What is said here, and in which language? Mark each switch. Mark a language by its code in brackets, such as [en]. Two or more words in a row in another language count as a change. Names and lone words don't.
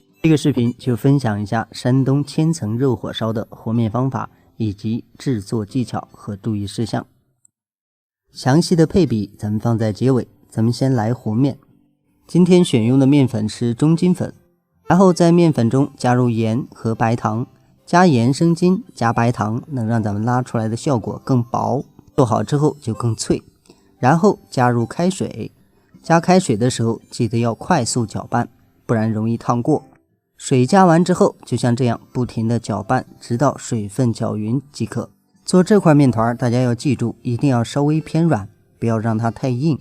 [zh] 这個視頻就分享一下山東千層肉火燒的和面方法以及製作技巧和注意事項。詳細的配比咱們放在結尾。咱們先來和面。今天選用的面粉是中筋粉，然後在面粉中加入鹽和白糖，加鹽生筋加白糖能讓咱們拉出来的效果更薄，做好之後就更脆。然后加入開水，加開水的時候記得要快速攪拌，不然容易燙過。水加完之後就像這樣不停的攪拌，直到水分攪勻即可。做這塊面團大家要記住，一定要稍微偏軟，不要讓它太硬。